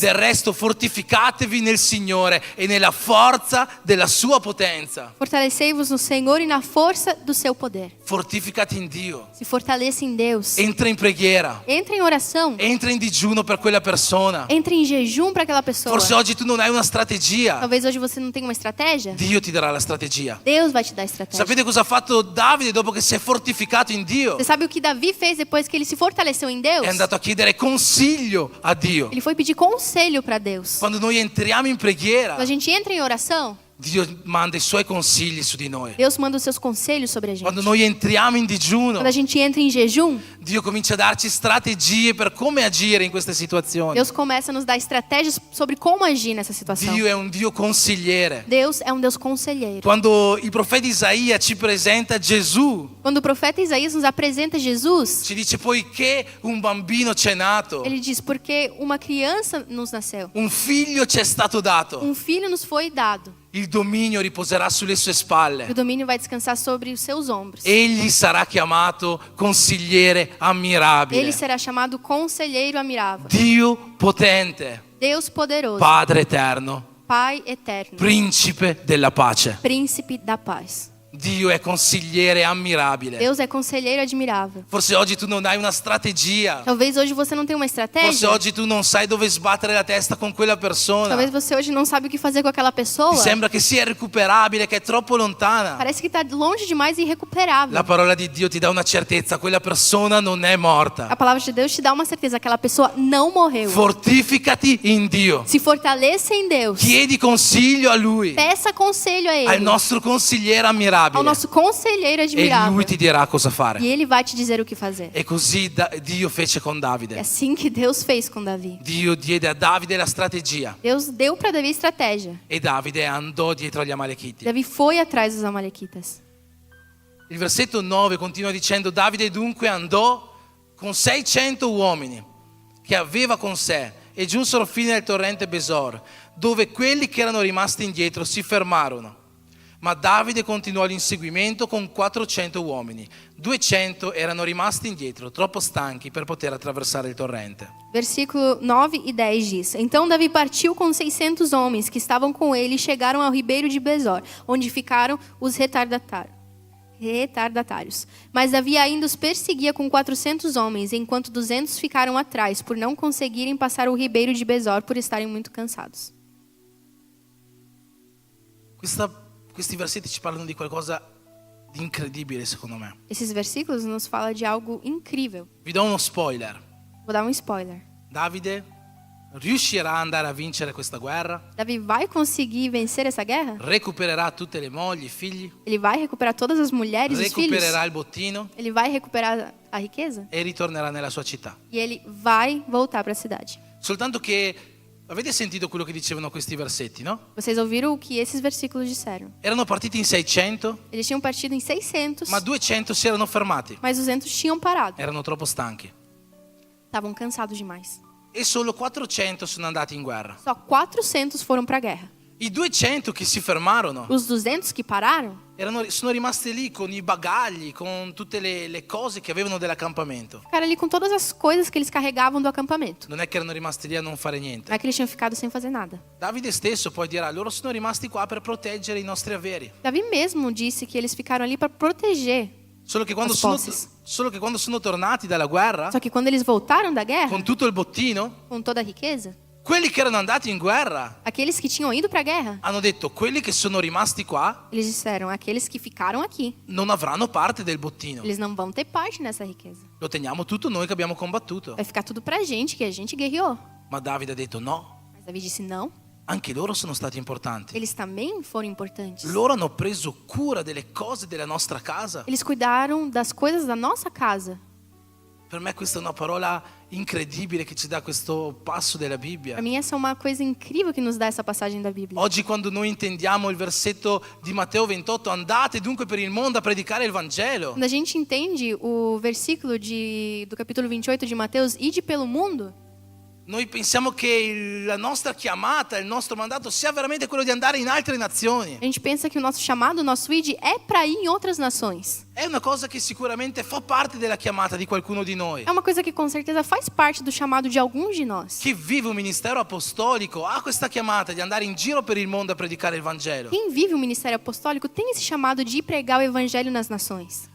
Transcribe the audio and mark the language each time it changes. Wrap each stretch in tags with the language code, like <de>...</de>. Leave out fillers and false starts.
<it>Del resto fortificatevi nel Signore e nella forza della sua potenza.</it> <pt>Fortalecei-vos no Senhor e na força do seu poder.</pt> <it>Fortificati in Dio.</it> <pt>Se fortaleça em Deus.</pt> <it>Entra in preghiera.</it> <pt>Entre em oração.</pt> <it>Entra in digiuno per quella persona.</it> <pt>Entre em jejum para aquela pessoa.</pt> <it>Forse oggi tu non hai una strategia.</it> <pt>Talvez hoje você não tenha uma estratégia.</pt> <it>Dio ti darà la strategia.</it> <pt>Deus vai te dar a estratégia.</pt> <it>Sapete cosa ha fatto Davide dopo che si è fortificato in Dio?</it> <pt>Você sabe o que Davi fez depois que ele se fortaleceu em Deus?</pt> <it>È andato a chiedere consiglio a Dio.</it> <pt>Ele foi pedir conselho para Deus.</pt> <it>Quando noi entriamo in</it> <pt>Quando a</pt> <it>preghiera,</it> <pt>gente entra em oração,</pt> <it>Dio manda i suoi consigli su di noi.</it> <pt>Deus manda os seus conselhos sobre a gente.</pt> <it>Quando noi entriamo in digiuno,</it> <pt>Quando a gente entra em jejum,</pt> <it>Dio comincia a darci strategie per come agire in queste situazioni.</it> <pt>Deus começa a nos dar estratégias sobre como agir nessa situação.</pt> <it>Dio è un Dio consigliere.</it> <pt>Deus é um Deus conselheiro.</pt> <it>Quando il profeta Isaia ci presenta Gesù,</it> <pt>Quando o profeta Isaías nos apresenta Jesus,</pt> <it>ci dice poiché un bambino c'è nato,</it> <pt>ele diz, porque uma criança nos nasceu,</pt> <it>un figlio ci è stato dato,</it> <pt>um filho nos foi dado,</pt> <it>il dominio riposerà sulle sue</it> <pt>e o</pt> <it>spalle.</it> <pt>domínio vai descansar sobre os seus ombros.</pt> <it>Egli sarà chiamato consigliere ammirabile,</it> <pt>Ele será chamado Conselheiro Admirável,</pt> <it>Dio potente,</it> <pt>Deus Poderoso,</pt> <it>Padre eterno,</it> <pt>Pai Eterno,</pt> <it>Principe della pace.</it> <pt>Príncipe da Paz.</pt> <it>Dio è consigliere ammirabile.</it> <pt>Deus é Conselheiro Admirável.</pt> <it>Forse oggi tu non hai una strategia.</it> <pt>Talvez hoje você não tenha uma</pt> <it>Forse</it> <pt>estratégia.</pt> <it>oggi tu non sai dove sbattere la testa con quella persona.</it> <pt>Talvez você hoje não sabe o que fazer com aquela pessoa.</pt> <it>Ti sembra che sia irrecuperabile, che è troppo lontana.</it> <pt>Parece que está longe demais e irrecuperável.</pt> <it>La parola di Dio ti dà una certezza, quella persona non è morta.</it> <pt>A palavra de Deus te dá uma certeza, aquela pessoa não morreu.</pt> <it>Fortificati in Dio.</it> <pt>Se fortaleça em Deus.</pt> <it>Chiedi consiglio a Lui,</it> <pt>Peça conselho a</pt> <it>al</it> <pt>Ele,</pt> <it>nostro consigliere</it> <pt>ao</pt> <it>ammirabile.</it> <pt>nosso conselheiro</pt> <it>E</it> <pt>admirável.</pt> <it>Lui ti dirà cosa</it> <pt>E</pt> <it>fare.</it> <pt>Ele vai te dizer o que fazer.</pt> <it>E così Dio fece con</it> <pt>É</pt> <it>Davide.</it> <pt>assim que Deus fez com Davi.</pt> <it>Dio diede a Davide la strategia.</it> <pt>Deus deu para Davi estratégia.</pt> <it>E Davide andò dietro agli Amalechiti.</it> <pt>Davi foi atrás dos amalequitas.</pt> <it>Il versetto 9 continua dicendo: Davide dunque andò con 600 uomini che aveva con sé e giunsero fino al torrente Besor, dove quelli che erano rimasti indietro si fermarono. Ma Davide continuò l'inseguimento con 400 uomini. 200 erano rimasti indietro, troppo stanchi per poter attraversare il torrente.</it> <pt>Versículo 9 e 10 diz: Então Davi partiu com 600 homens que estavam com ele e chegaram ao ribeiro de Besor, onde ficaram os retardatários. Mas Davi ainda os perseguia com 400 homens, enquanto 200 ficaram atrás, por não conseguirem passar o ribeiro de Besor por estarem muito cansados.</pt> <it>Questi versetti ci parlano di qualcosa di incredibile, secondo me.</it> <pt>Esses versículos nos falam de algo incrível.</pt> <it>Vi do uno spoiler.</it> <pt>Vou dar um spoiler.</pt> <it>Davide riuscirà ad andare a vincere questa guerra?</it> <pt>Davi vai conseguir vencer essa guerra?</pt> <it>Recupererà tutte le mogli, i figli?</it> <pt>Ele vai recuperar todas as mulheres e os filhos?</pt> <it>Recupererà il bottino?</it> <pt>Ele vai recuperar a riqueza?</pt> <it>E ritornerà nella sua città.</it> <pt>E ele vai voltar para a cidade.</pt> <it>Soltanto che avete sentito quello che dicevano questi versetti, no?</it> <pt>Vocês ouviram o que esses versículos disseram?</pt> <it>Erano partiti in 600,</it> <pt>Eles tinham partido em 600,</pt> <it>ma 200 si erano fermati.</it> <pt>mas 200 tinham parado.</pt> <it>Erano troppo stanchi.</it> <pt>Estavam cansados demais.</pt> <it>E solo 400 sono andati in guerra.</it> <pt>Só 400 foram para a guerra.</pt> <it>I 200 che si fermarono</it> <pt>Os 200 que pararam</pt> <it>sono rimasti lì con i bagagli, con tutte le cose che avevano dell'accampamento.</it> <pt>ficaram ali com todas as coisas que eles carregavam do acampamento.</pt> <it>Non è che erano rimasti lì a non fare niente.</it> <pt>Não é que eles tinham ficado sem fazer nada.</pt> <it>Davide stesso poi dirà: loro sono rimasti qua per proteggere i nostri averi.</it> <pt>Davi mesmo disse que eles ficaram ali para proteger.</pt> <it>Solo che quando</it> <pt>As</pt> <it>sono,</it> <pt>posses.</pt> <it>solo che quando sono tornati dalla guerra,</it> <pt>Só que quando eles voltaram da guerra,</pt> <it>con tutto il bottino,</it> <pt>com toda a riqueza,</pt> <it>quelli che erano andati in guerra</it> <pt>aqueles que tinham ido para a guerra,</pt> <it>hanno detto: quelli che sono rimasti qua</it> <pt>eles disseram, aqueles que ficaram aqui,</pt> <it>non avranno parte del bottino.</it> <pt>eles não vão ter parte nessa riqueza.</pt> <it>Lo teniamo tutto noi che abbiamo combattuto.</it> <pt>Vai ficar tudo pra gente, que a gente guerreou.</pt> <it>Ma Davide ha detto: no,</it> <pt>Mas Davi disse não,</pt> <it>anche loro sono stati importanti.</it> <pt>eles também foram importantes.</pt> <it>Loro hanno preso cura delle cose della nostra casa.</it> <pt>Eles cuidaram das coisas da nossa casa.</pt> <it>Per me questa è una parola incredibile che ci dà questo passo della Bibbia.</it> <pt>Para mim essa é uma coisa incrível que nos dá essa passagem da Bíblia.</pt> <it>Oggi quando noi intendiamo il versetto di Matteo 28, andate dunque per il mondo a predicare il Vangelo.</it> <pt>Quando a gente entende o versículo do capítulo 28 de Mateus, ide pelo mundo,</pt> <it>Noi pensiamo che la nostra chiamata, il nostro mandato sia veramente quello di andare in altre nazioni.</it> <pt>a gente pensa que o nosso chamado, o nosso id é para ir em outras nações.</pt> <it>È una cosa che sicuramente fa parte della chiamata di qualcuno di noi.</it> <pt>É uma coisa que com certeza faz parte do chamado de alguns de nós.</pt> <it>Chi vive un ministero apostolico ha questa chiamata di andare in giro per il mondo a predicare il Vangelo.</it> <pt>Quem vive o ministério apostólico tem esse chamado de ir pregar o evangelho nas nações.</pt>